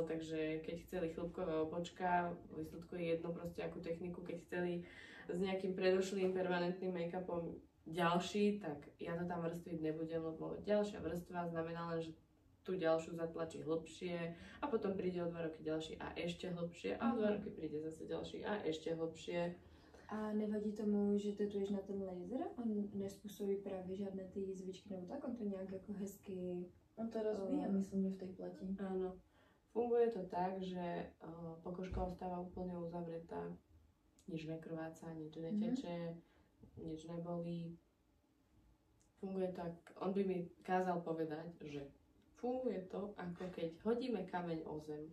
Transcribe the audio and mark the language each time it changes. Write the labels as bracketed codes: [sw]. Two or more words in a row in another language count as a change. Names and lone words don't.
[sk] takže keď chceli chlopkové obočka, výsledku je jedno proste akú techniku, keď chceli s nejakým predošlým permanentným make-upom ďalší, tak ja to tam vrstviť nebudem, lebo ďalšia vrstva znamená len, že tú ďalšiu zatlačí hlbšie a potom príde o 2 roky ďalší a ešte hlbšie a o 2 roky príde zase ďalší a ešte hlbšie. [cs] A nevadí tomu, že tetuješ na ten laser? On nespůsobí právě žádné ty jizvičky nebo tak? On to nějak jako hezky... [sk] On to rozvíja, myslím, že v tej pleti. Áno. Funguje to tak, že pokožka ostáva úplne uzavretá. Nič nekrváca, nič neteče, nič nebolí. Funguje tak, on by mi kázal povedať, že funguje to, ako keď hodíme kameň o zem.